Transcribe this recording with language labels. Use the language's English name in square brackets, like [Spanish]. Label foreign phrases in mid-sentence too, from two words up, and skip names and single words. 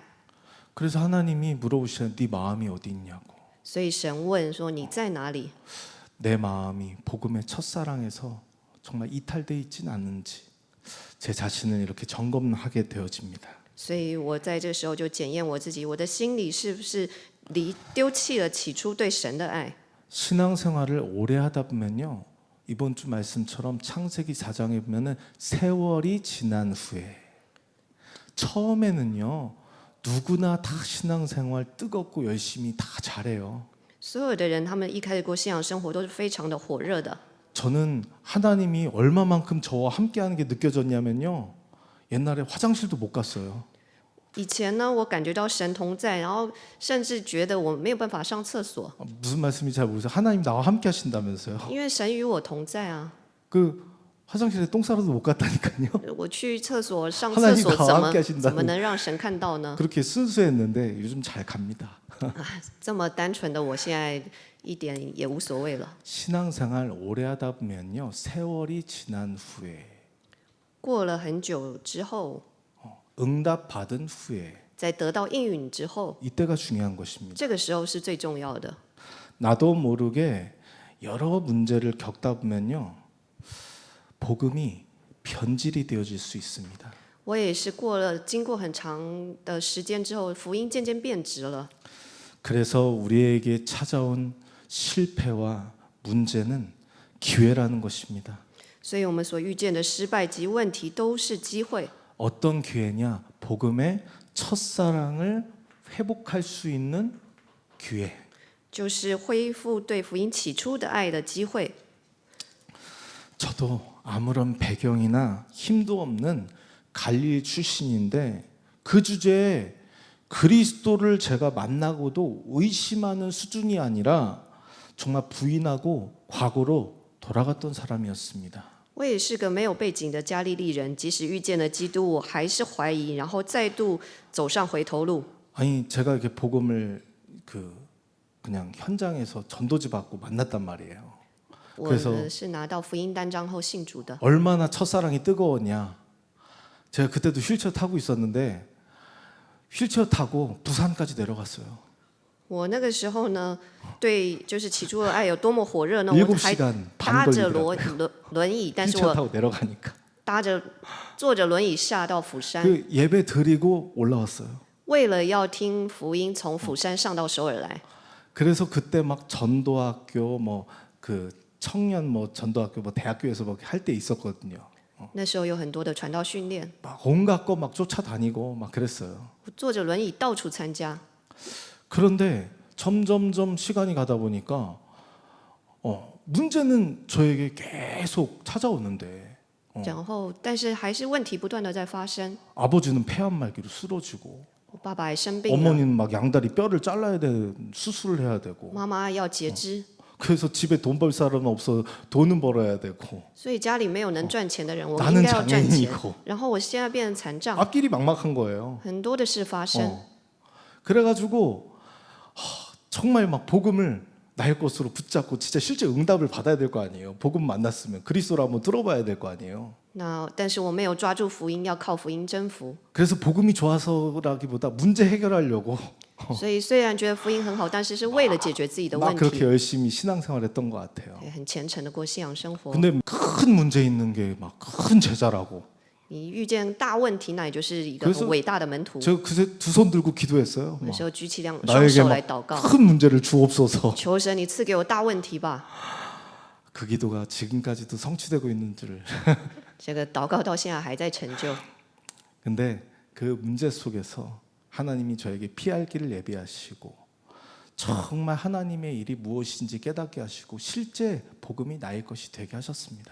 [Korean] 그래서 하나님이 물어보시는 네 마음이 어디 있냐고. [Chinese] 所以神问说：“你在哪里？” [Korean] 내 마음이 복음의 첫사랑에서 정말 이탈돼 있진 않은지 제 자신을 이렇게 점검하게 되어집니다. [Chinese] 所以我在这个时候就检验我自己，我的心里是不是丢弃了起初对神的爱？ [Korean] 신앙생활을 오래 하다 보면요, 이번 주 말씀처럼 창세기 4장에 보면은 세월이 지난 후에, 처음에는요 누구나 다 신앙생활 뜨겁고 열심히 다 잘해요. [Chinese] 所有的人，他们一开始过信仰生活都是非常的火热的。 [Korean] 저는 하나님이 얼마만큼 저와 함께하는 게 느껴졌냐면요, 옛날에 화장실도 못 갔어요. [Chinese] 以前呢，我感觉到神同在，然后甚至觉得我没有办法上厕所， [Korean] 무슨 말씀인지 잘 모르겠어요. 하나님 나와 함께 하신다면서요. [Chinese] 因为神与我同在啊。 [Korean] 그 화장실에 똥 싸러도 못 갔다니까요. [Chinese] 我去厕所上厕 [Korean] 하나님 [Chinese] 所 [Korean] 나와 [Chinese] 怎么 [Korean] 함께 하신다고 [Chinese] 怎么能让神看到呢？ [Korean] 그렇게 순수했는데 요즘 잘 갑니다. [Chinese] 这么单纯的，我现在一点也无所谓了。 [Korean] 신앙생활 오래 하다 보면요, 세월이 지난 후에, [Chinese] 过了很久之后， [Korean] 응답 받은 후에, [Chinese] 在得到应允之后， [Korean] 이때가 중요한 것입니다. [Chinese] 这个时候是最重要的。 [Korean] 나도 모르게 여러 문제를 겪다 보면요, 복음이 변질이 되어질 수 있습니다. [Chinese] 我也是经过很长的时间之后，福音渐渐变质了。 [Korean] 그래서 우리에게 찾아온 실패와 문제는 기회라는 것입니다. [Chinese] 所以我们所遇见的失败及问题都是机会。 [Korean] 어떤 기회냐? 복음의 첫사랑을 회복할 수 있는 기회. [Chinese] 就是恢复对福音起初的爱的机会。 [Korean] 저도 아무런 배경이나 힘도 없는 갈릴리 출신인데 그 주제에 그리스도를 제가 만나고도 의심하는 수준이 아니라 정말 부인하고 과거로 돌아갔던 사람이었습니다. [Chinese] 我也是个没有背景的加利利人，即使遇见了基督，我还是怀疑，然后再度走上回头路。 [Korean] 아니 제가 이렇게 복음을 그냥 현장에서 전도지 받고 만났단 말이에요. [Chinese] 我 [Korean] 그래서 [Chinese] 呢是拿到福音单张后信主的。 [Korean] 얼마나 첫사랑이 뜨거웠냐. 제가 그때도 휠체어 타고 있었는데 휠체어 타고 부산까지 내려갔어요. [Chinese] 我那个时候呢，对，就是起初的爱有多么火热呢？ [Korean] 7 [Chinese] 我还 [Korean] 시간 [Chinese] 搭 [Korean] 반 [Chinese] 着 [Korean] 걸리더라고요. [Chinese] 轮椅，但是 [Korean] 휠체어 [Chinese] 我 [Korean] 타고 내려가니까. [Chinese] 坐着轮椅下到釜山， [Korean] 그 예배 드리고 올라왔어요. [Chinese] 为了要听福音，从釜山上到首尔来。 [Korean] 그래서 그때 막 전도학교 그 청년 전도학교 대학교에서 할 때 있었거든요. [Chinese] 那时候有很多的传道训练， [Korean] 막 온갖 거 막 쫓아다니고 막 그랬어요. [Chinese] 我坐着轮椅到处参加。 [Korean] 그런데 점점점 시간이 가다 보니까 문제는 저에게 계속 찾아오는데 [Chinese] 然后，但是还是问题不断的在发生。 [Korean] 아버지는 폐암말기로 쓰러지고 [Chinese] 我爸爸还生病了， [Korean] 어머니는 막 양다리 뼈를 잘라야 되는 수술을 해야 되고 [Chinese] 妈妈要截肢， [Korean] 그래서 집에 돈 벌 사람은 없어 돈은 벌어야 되고 [Chinese] 所以家里没有能赚钱的人，我 [Korean] 나는 [Chinese] 应该要赚钱。 [Korean] 장애인이고 [Chinese] 然后我现在变成残障， [Korean] 앞길이 막막한 거예요. [Chinese] 很多的事发生。 [Korean] 그래가지고 정말 막 복음을 나의 것으로 붙잡고 진짜 실제 응답을 받아야 될 거 아니에요. 복음 만났으면 그리스도를 한번 들어봐야 될 거 아니에요. [Chinese] 那但是我没有抓住福音，要靠福音征服。 [Korean] 그래서 복음이 좋아서라기보다 문제 해결하려고 [Chinese] 所以虽然觉得福音很好，但是是为了解决自己的 [Korean] 막 [Chinese] 问 [Korean] 그렇게 [Chinese] 题， [Korean] 열심히 신앙생활했던 것 같아요. [Chinese] 对很虔诚的过信仰生活。 [Korean] 근데 큰 문제 있는 게 막 큰 제자라고. [Chinese] 你遇见大问题，那也就是一个 [Korean] 그래서 [Chinese] 很伟大的门徒。 [Korean] 제가 그새 두 손 들고 기도했어요. [Chinese] 那时候举起双 [Korean] 나에게 [Chinese] 手来祷告， [Korean] 큰 문제를 주옵소서. [Chinese] 求神你赐给我大问题吧。 [Korean] 그 기도가 지금까지도 성취되고 있는 줄. [Chinese] 这个祷告到现在还在成就。 [Korean] 근데 그 문제 속에서 하나님이 저에게 피할 길을 예비하시고 정말 하나님의 일이 무엇인지 깨닫게 하시고 실제 복음이 나의 것이 되게 하셨습니다.